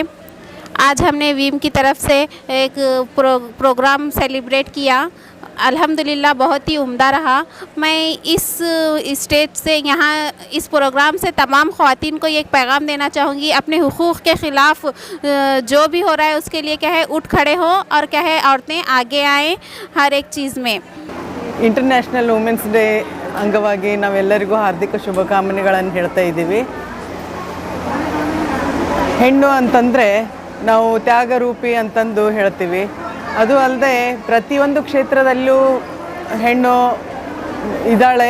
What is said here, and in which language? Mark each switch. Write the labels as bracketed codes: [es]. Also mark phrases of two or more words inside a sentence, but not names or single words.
[hi] आज हमने वीम की तरफ से एक प्रोग्राम सेलिब्रेट किया अल्हम्दुलिल्लाह बहुत ही उम्दा रहा। मैं इस स्टेज से यहाँ इस प्रोग्राम से तमाम ख़वातीन को ये एक पैगाम देना चाहूँगी, अपने हुकूक़ के ख़िलाफ़ जो भी हो रहा है उसके लिए क्या है उठ खड़े हो और क्या है औरतें आगे आएँ हर एक चीज़ में। [kn] ಇಂಟರ್ನ್ಯಾಷನಲ್ ವುಮೆನ್ಸ್ ಡೇ ಅಂಗವಾಗಿ ನಾವೆಲ್ಲರಿಗೂ ಹಾರ್ದಿಕ ಶುಭಕಾಮನೆಗಳನ್ನು ಹೇಳ್ತಾ ಇದ್ದೀವಿ. ಹೆಣ್ಣು ಅಂತಂದರೆ ನಾವು ತ್ಯಾಗರೂಪಿ ಅಂತಂದು ಹೇಳ್ತೀವಿ. ಅದು ಅಲ್ಲದೆ ಪ್ರತಿಯೊಂದು ಕ್ಷೇತ್ರದಲ್ಲೂ ಹೆಣ್ಣು ಇದ್ದಾಳೆ.